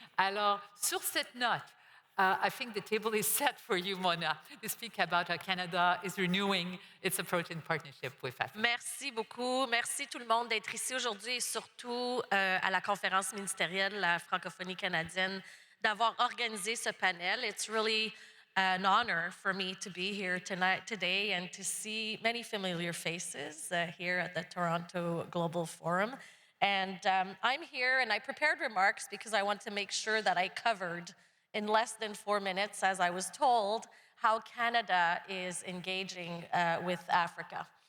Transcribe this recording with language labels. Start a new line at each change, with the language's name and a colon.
French: Alors, sur cette note,
English: I think the table is set for you, Mona, to speak about how Canada is renewing its approach in partnership with Africa.
French: Merci beaucoup. Merci tout le monde d'être ici aujourd'hui et surtout à la conférence ministérielle, la francophonie canadienne, d'avoir organisé ce panel.
English: It's really an honor for me to be here today and to see many familiar faces here at the Toronto Global Forum. And I'm here, and I prepared remarks because I want to make sure that I covered in less than 4 minutes, as I was told, how Canada is engaging with Africa.